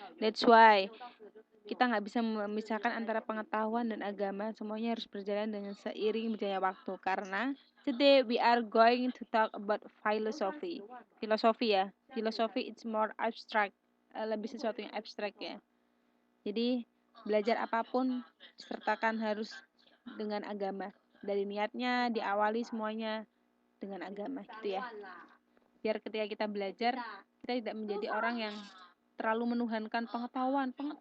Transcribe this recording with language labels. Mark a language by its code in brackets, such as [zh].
[en] That's why [id] kita nggak bisa memisahkan antara pengetahuan dan agama. Semuanya harus berjalan dengan seiring berjalannya waktu. [en] Karena today we are going to talk about philosophy. [id] Filosofi ya. [en] Filosofi it's more abstract. [id] Lebih sesuatu yang abstrak ya. Jadi belajar apapun sertakan harus dengan agama. Dari niatnya diawali semuanya dengan agama gitu ya. Biar ketika kita belajar kita tidak menjadi orang yang terlalu menuhankan pengetahuan.